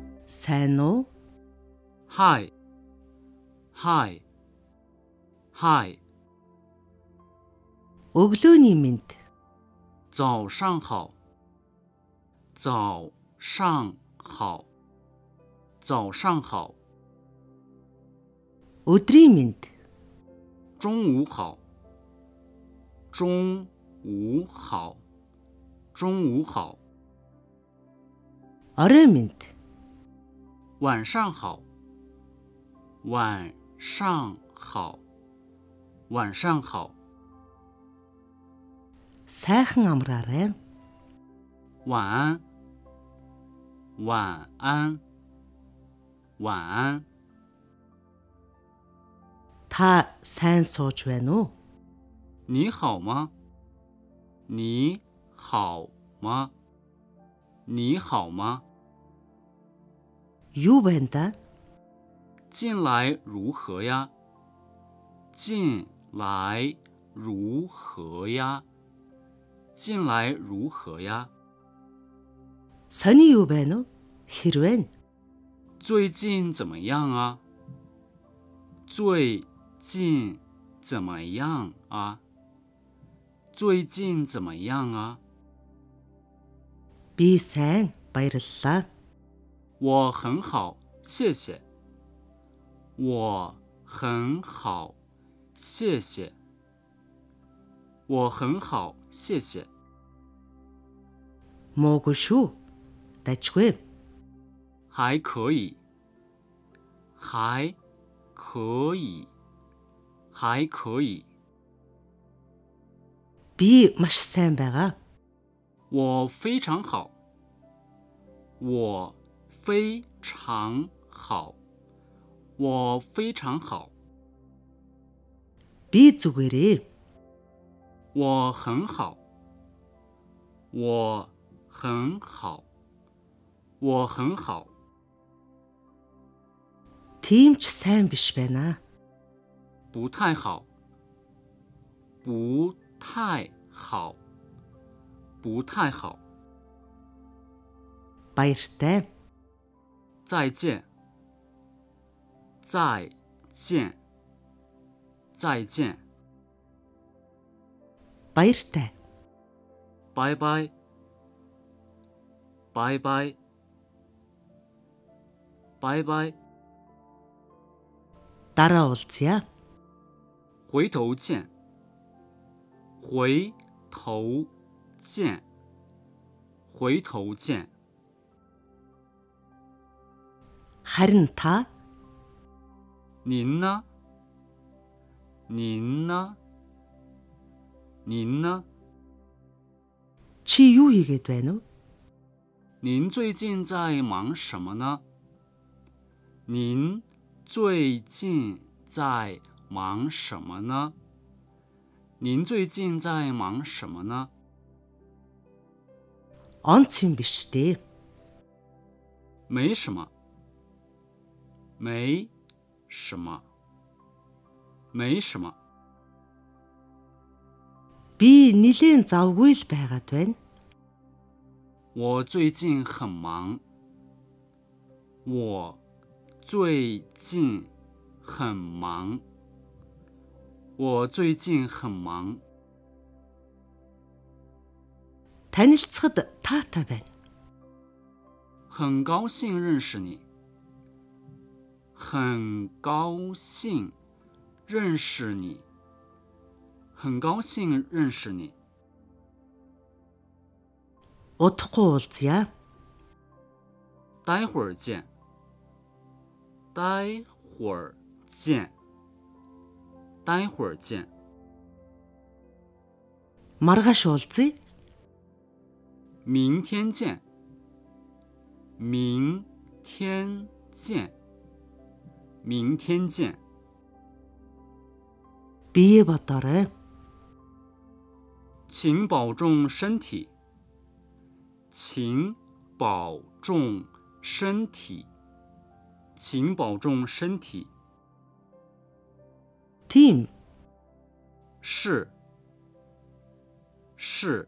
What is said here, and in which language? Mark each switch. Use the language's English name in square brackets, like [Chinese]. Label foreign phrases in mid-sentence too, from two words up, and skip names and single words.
[Mongolian] сайн уу? [English] Hi. Hi. Hi. [Mongolian] Өглөөний мэнд. [Chinese] 早上好。早上好。早上好。 [Mongolian] өдрийн мэнд. [Chinese] 中午好。中午好。中午好。 [Mongolian] орой мэнд. [Chinese] 晚上好。晚上好。晚上好。 [Mongolian] сайхан амраарай. [Chinese] 晚安。晚安。晚安。 [Mongolian] та сайн сууж байна уу? [Chinese] 你好吗？你好吗？你好吗？ [Mongolian] юу байна да? [Chinese] 近来如何呀？近来如何呀？近来如何呀？ [Mongolian] сони юу байна уу? хэрвээ. [Chinese] 最近怎么样啊？最近怎么样啊？最近怎么样啊？ [Mongolian] би сайн баярлалаа. [Chinese] 我很好，谢谢。我很好，谢谢。我很好，谢谢。 [Mongolian] муугүй шүү. дажгүй. [Chinese] 还可以，还可以，还可以。 [Mongolian] би маш сайн байгаа. [Chinese] 我非常好，我非常好，我非常好。 [Mongolian] би зүгээрээ. [Chinese] 我很好，我很好，我很好。 [Mongolian] тийм ч сайн биш байна. [Chinese] 不太好，不太好，不太好。 [Mongolian] баяртай. [Chinese] 再见，再见，再见。 [Mongolian] баяртай. [Chinese] 拜拜，拜拜，拜拜。 [Mongolian] дараа уулзъя. [Chinese] 回头见，回头见，回头见。 [Mongolian] харин та. [Chinese] 您呢？您呢？您呢？ [Mongolian] чи юу хийгээд байна уу? [Chinese] 您最近在忙什么呢？您最近在忙什么呢？您最近在忙什么呢？ [Mongolian] онц юм биш дээ. [Chinese] 没什么，没什么，没什么。 [Mongolian] би нилээн завгүй л байгаад байна. [Chinese] 我最近很忙。我最近很忙。我最近很忙。 [Mongolian] танилцахад таатай байна. [Chinese] 很高兴认识你。很高兴认识你。很高兴认识你。 [Mongolian] удахгүй уулзъя. [Chinese] 待会儿见。待会儿见。待会儿见。 [Mongolian] маргааш уулзъя. [Chinese] 明天见。明天见。明天见。 [Mongolian] бие бодоорой. [Chinese] 请保重身体。请保重身体。请保重身体。 [Mongolian] тийм. [Chinese] 是。是。